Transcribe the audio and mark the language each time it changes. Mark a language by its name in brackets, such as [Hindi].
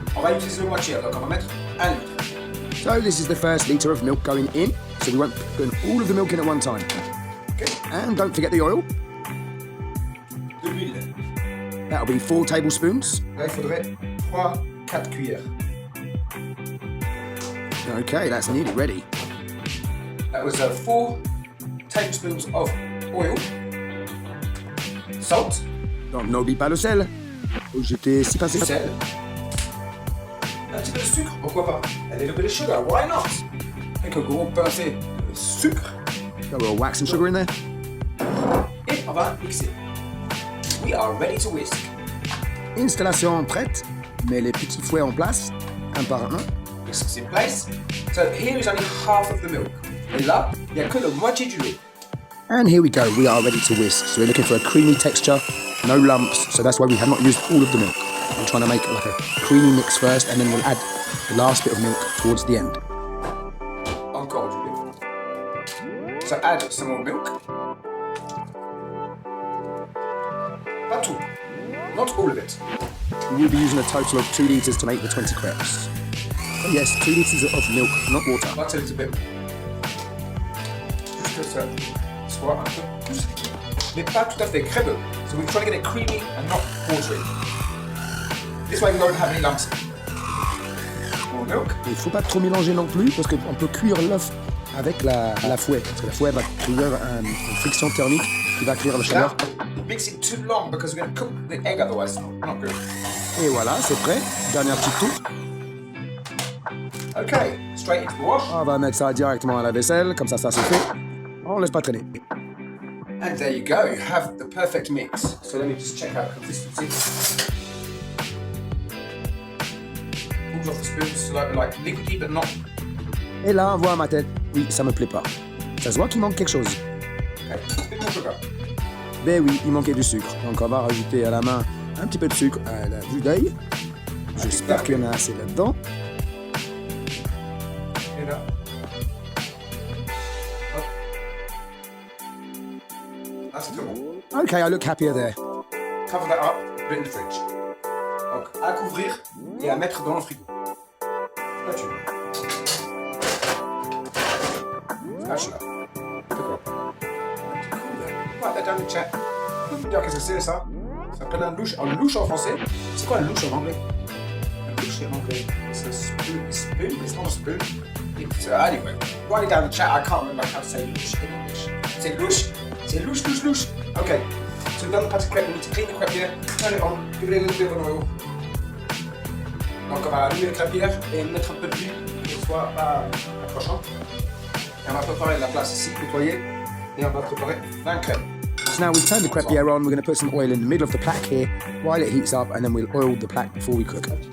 [French] On va utiliser le moitié, donc on va mettre 1 litre. [English] So this is the first litre of milk going in, so we won't put all of the milk in at one time. Okay. And don't forget the oil. [French] De l'huile. [English] That'll be 4 tablespoons. [French] Là, il faudrait 3-4 cuillères. [English] Okay, that's nearly ready. That was 4 tablespoons of oil. Salt. [French] Donc n'oublie pas le sel. Faut jeter 6 pincées. Sel. Un petit peu de sucre, pourquoi pas? [English] A little bit of sugar, why not? [French] Avec un gros pincé de sucre. [English] Got a little wax and sugar in there. [French] Et on va mixer. [English] We are ready to whisk. [French] Installation prête. Mets les petits fouets en place, un par un. [English] Whisk is in place. So here is only half of the milk. [French] Et là, il n'y a que la moitié du lait. [English] And here we go, we are ready to whisk. So we're looking for a creamy texture, no lumps, so that's why we have not used all of the milk. I'm trying to make like a creamy mix first, and then we'll add the last bit of milk towards the end. [French] Encore du lait. [English] So add some more milk. [French] Pas tout. [English] Not all of it. We will be using a total of 2 litres to make the 20 crepes. So yes, 2 litres of milk, not water. That's a little bit. [French] Juste que ça soit un peu plus liquide. Mais pas tout à fait crébeux. [English] So we're trying to get it creamy and not watery. This way we won't have any lumps. More milk. [French] Il ne faut pas trop mélanger non plus, parce qu'on peut cuire l'œuf avec la fouet. Parce que la fouet va créer une friction thermique qui va créer la chaleur. [English] Mix it too long because we're going to cook the egg otherwise. Not good. [French] Et voilà, c'est prêt. Dernière petite touche. [English] Okay, straight into the wash. [French] On va mettre ça directement à la vaisselle, comme ça c'est fait. On laisse pas traîner. [English] And there you go, you have the perfect mix. So let me just check out consistency. Pulls off the spoons, like liquidy but not. [French] Et là, on voit ma tête. Oui, ça me plaît pas. Ça se voit qu'il manque quelque chose. [English] Okay, a bit more sugar. [French] Ben oui, il manquait du sucre. Donc on va rajouter à la main un petit peu de sucre à la vue d'œil. J'espère qu'il y en a assez là-dedans. Et là. Hop. Ah, c'est très bon. [English] Okay, I look happier there. Cover that up, put it in the fridge. [French] Donc, à couvrir et à mettre dans le frigo. [English] Spatula. Spatula. D'accord. Write that down in the chat. [French] Vous pouvez me dire qu'est-ce que c'est ça? Ça s'appelle un louche en français. C'est quoi un louche en anglais? Un louche en anglais. [English] It's a spoon. It's not a spoon. It's, anyway, write it down in the chat. I can't remember how to say louche in English. [French] C'est louche. C'est louche. [English] Okay. So we've done the pâte crepe. We need to clean the crepier, turn it on, give it a little bit of an oil. [French] Donc on va allumer le crepier et mettre un peu d'huile pour qu'il soit pas accrochant. Et on va préparer la place ici, nettoyer, et on va préparer 20 crèmes. [English] So now we've turned the crepier on, we're going to put some oil in the middle of the plaque here while it heats up, and then we'll oil the plaque before we cook.